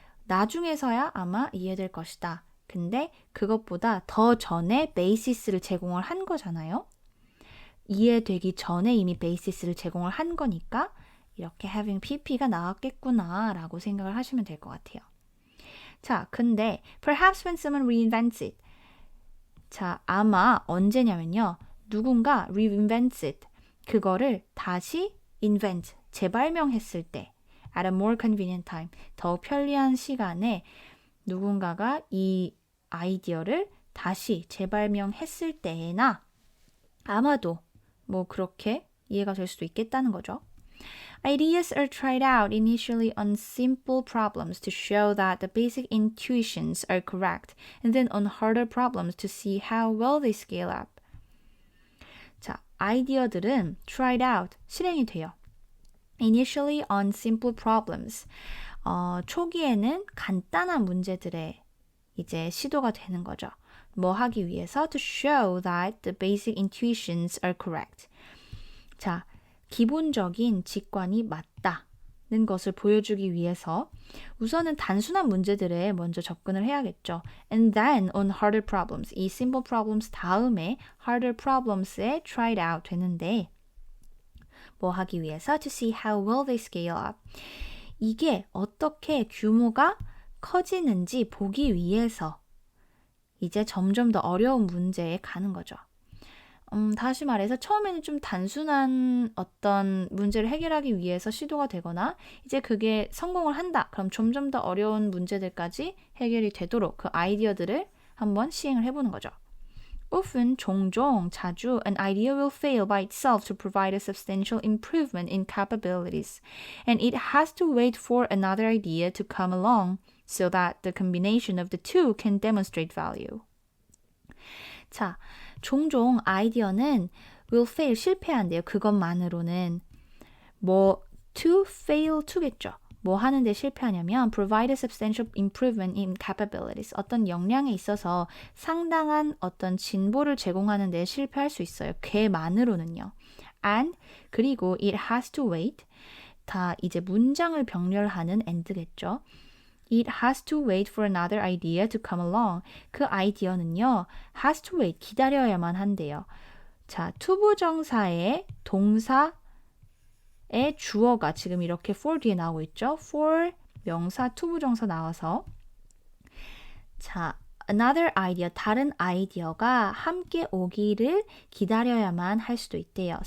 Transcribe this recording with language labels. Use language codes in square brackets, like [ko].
[ko] 나중에서야 아마 이해될 것이다. 근데 그것보다 더 전에 베이시스를 제공을 한 거잖아요. 이해되기 전에 이미 베이시스를 제공을 한 거니까 이렇게 having pp가 나왔겠구나 라고 생각을 하시면 될 것 같아요. 자, 근데 [en] perhaps when someone reinvents it. [ko] 자, 아마 언제냐면요. 누군가 [en] reinvents it. [ko] 그거를 다시 invent, 재발명했을 때 [en] at a more convenient time, [ko] 더 편리한 시간에 누군가가 이 아이디어를 다시 재발명했을 때나 아마도 뭐 그렇게 이해가 될 수도 있겠다는 거죠. [en] Ideas are tried out initially on simple problems to show that the basic intuitions are correct, and then on harder problems to see how well they scale up. [ko] 자, 아이디어들은 tried out, 실행이 돼요. [en] Initially on simple problems. [ko] 초기에는 간단한 문제들에 이제 시도가 되는 거죠. 뭐 하기 위해서? [en] To show that the basic intuitions are correct. [ko] 자, 기본적인 직관이 맞다는 것을 보여주기 위해서 우선은 단순한 문제들에 먼저 접근을 해야겠죠. [en] And then on harder problems. [ko] 이 simple problems 다음에 harder problems에 tried out 되는데 뭐 하기 위해서? [en] To see how well they scale up. [ko] 이게 어떻게 규모가 커지는지 보기 위해서 이제 점점 더 어려운 문제에 가는 거죠. 다시 말해서 처음에는 좀 단순한 어떤 문제를 해결하기 위해서 시도가 되거나 이제 그게 성공을 한다. 그럼 점점 더 어려운 문제들까지 해결이 되도록 그 아이디어들을 한번 시행을 해보는 거죠. [en] Often, [ko] 종종, 자주, [en] an idea will fail by itself to provide a substantial improvement in capabilities, and it has to wait for another idea to come along so that the combination of the two can demonstrate value. [ko] 자, 종종 아이디어는 will fail, 실패한대요. 그것만으로는 뭐 to fail to겠죠. 뭐 하는데 실패하냐면 [en] provide a substantial improvement in capabilities. [ko] 어떤 역량에 있어서 상당한 어떤 진보를 제공하는 데 실패할 수 있어요. 걔만으로는요. [en] And [ko] 그리고 [en] it has to wait. [ko] 다 이제 문장을 병렬하는 and겠죠. [en] It has to wait for another idea to come along. [ko] 그 아이디어는요. [en] has to wait. [ko] 기다려야만 한대요. 자, 투부정사의 동사 의 주어가 지금 이렇게 for 뒤에 나오고 있죠. for 명사 투부정사 나와서 자, another idea, 다른 아이디어가 함께 오기를 기다려야만 할 수도 있대요.